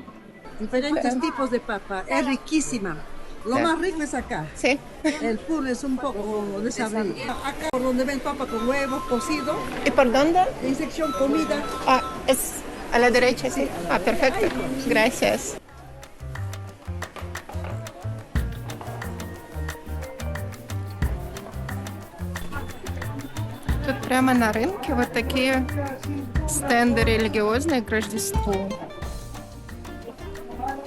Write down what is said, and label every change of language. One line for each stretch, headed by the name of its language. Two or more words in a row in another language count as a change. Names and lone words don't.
Spanish: Diferentes tipos de papa. Es riquísima. Lo más rico es acá. Sí. El puré es un poco desabrido. Acá por donde ven papa con huevos cocido, ¿Y por dónde? en sección comida. Es a la derecha, sí. Perfecto. Gracias.
Russian: Тут прямо на рынке вот такие стенды религиозные к Рождеству.